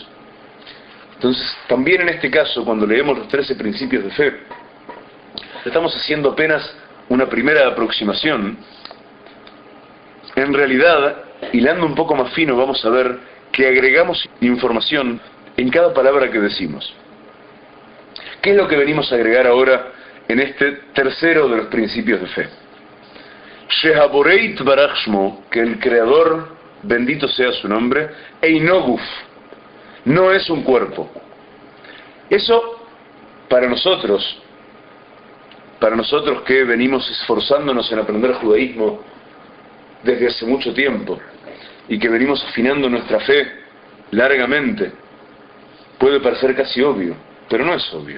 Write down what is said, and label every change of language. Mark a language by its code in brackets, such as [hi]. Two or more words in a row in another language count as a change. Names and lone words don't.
[es] Entonces, también en este caso, cuando leemos los 13 principios de fe, estamos haciendo apenas una primera aproximación. En realidad, hilando un poco más fino, vamos a ver que agregamos información en cada palabra que decimos. ¿Qué es lo que venimos a agregar ahora en este tercero de los principios de fe? [he] שהבורא יתברך שמו, [es] que el Creador, bendito sea su nombre, [he] אינו גוף, [es] no es un cuerpo. Eso, para nosotros que venimos esforzándonos en aprender judaísmo desde hace mucho tiempo y que venimos afinando nuestra fe largamente, puede parecer casi obvio, pero no es obvio.